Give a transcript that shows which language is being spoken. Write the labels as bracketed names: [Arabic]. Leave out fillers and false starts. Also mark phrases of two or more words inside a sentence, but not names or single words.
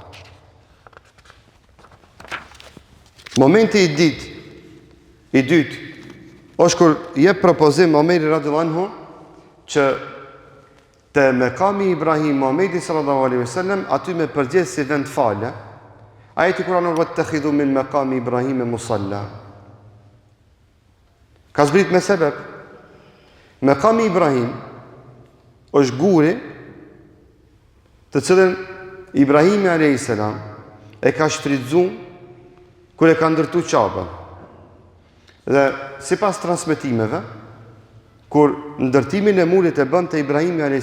[Albanian] Momenti i dytë është kur jep propozim Omeri [Arabic] رضي الله عنه [Albanian] që te mekami Ibrahim Muhamedi [Arabic] صلى الله عليه وسلم [Albanian] aty me përgjigj si vend fale. Ajeti kuranor [Arabic] واتخذوا من مقام إبراهيم مصلى. [Albanian] Ka zbrit me sebeb. Mekami Ibrahim është guri të cilën Ibrahimi a.s. e ka shfrytzu kër e ka ndërtu Qabën. Dhe si pas transmitimeve, kur ndërtimin e murit e bënd të Ibrahimi a.s.